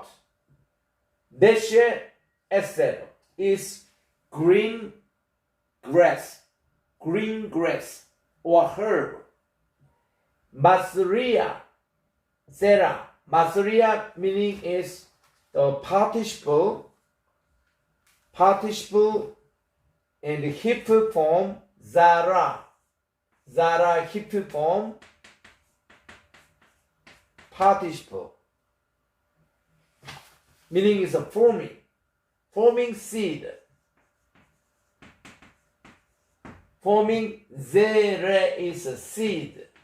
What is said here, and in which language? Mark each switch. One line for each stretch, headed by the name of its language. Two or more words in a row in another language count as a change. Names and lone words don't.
Hebrew: דשא עשב
English: is green grass or herb.
Hebrew: מזריע, זרע.
English: Masria meaning is the participle and the hipfil form zara. Zara hipfil form participle. Meaning is a forming seed. Forming zere is a seed.